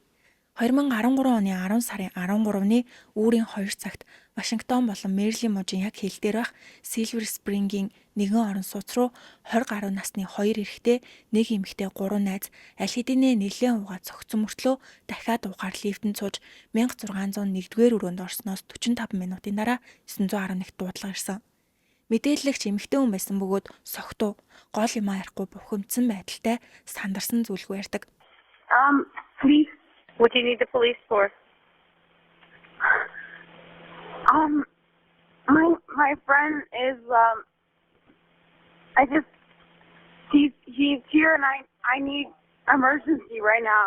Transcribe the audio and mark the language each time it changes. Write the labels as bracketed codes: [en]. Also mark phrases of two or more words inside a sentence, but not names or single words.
[mn] 2013 оны 10 сарын 13-ны үүрийн 2 цагт Вашингтон болон Мэриленд мужийн яг хил дээр байх Silver Spring-ийн нэгэн орон сууц руу 20 гаруй насны 2 эрэгтэй, нэг эмэгтэй 3 найз аль хэдийнэ нэлээд угаа цогцсон мөртлөө дахиад угаар лифтэнд сууж 1601-р өрөөнд орсноос 45 минутын дараа 911-т дуудлага ирсэн. Мэдээлэгч эмэгтэй хүн байсан бөгөөд согтуу гол юм ярихгүй бухимдсан байдалтай сандарсан зүйлгүй ярьдаг. [en] Please. What do you need the police for? My friend is he's here and I need emergency right now.